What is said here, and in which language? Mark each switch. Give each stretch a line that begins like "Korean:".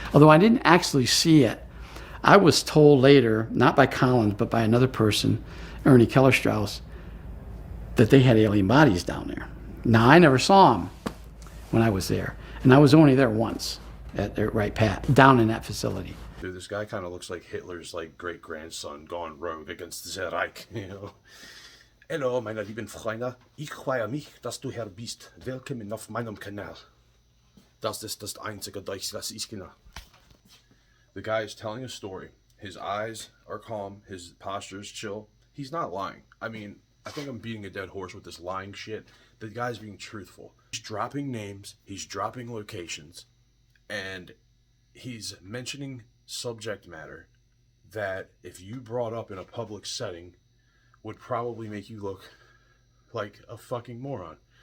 English: Although I didn't actually see it. I was told later, not by Collins, but by another person, Ernie Keller-Strauss, that they had alien bodies down there. Now, I never saw them when I was there. And I was only there once at Wright Pat, down in that facility. Dude, this guy kind of looks like Hitler's like great-grandson gone rogue against the Reich, you know.
German: Hello, meine lieben Freunde. Ich freue mich, dass du hier bist. Willkommen auf meinem Kanal. Das ist das einzige Deutsch, das ich kenne.
English: The guy is telling a story. His eyes are calm. His posture is chill. He's not lying. I mean, I think I'm beating a dead horse with this lying shit. The guy's being truthful. He's dropping names. He's dropping locations. And he's mentioning subject matter that if you brought up in a public setting would probably make you look like a fucking moron.